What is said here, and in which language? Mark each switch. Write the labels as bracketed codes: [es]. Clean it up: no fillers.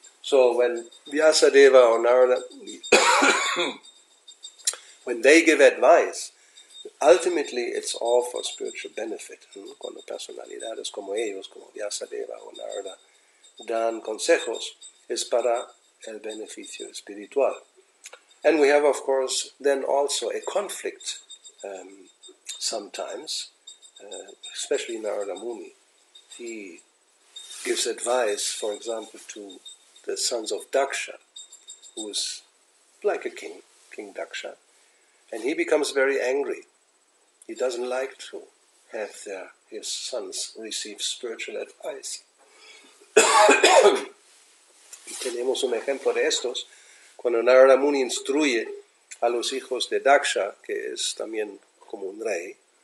[en] So when Vyasadeva or Narada, when they give advice, ultimately it's all for spiritual benefit. [es] Cuando personalidades como ellos, como Vyasadeva o Narada, dan consejos, es para el beneficio espiritual. [en] And we have, of course, then also a conflict sometimes, especially Narada Muni. He gives advice, for example, to the sons of Daksha, who is like a king, King Daksha, and he becomes very angry. He doesn't like to have his sons receive spiritual advice. [es] Y tenemos un ejemplo de estos cuando Narada Muni instruye a los hijos de Daksha, que es también como un rey.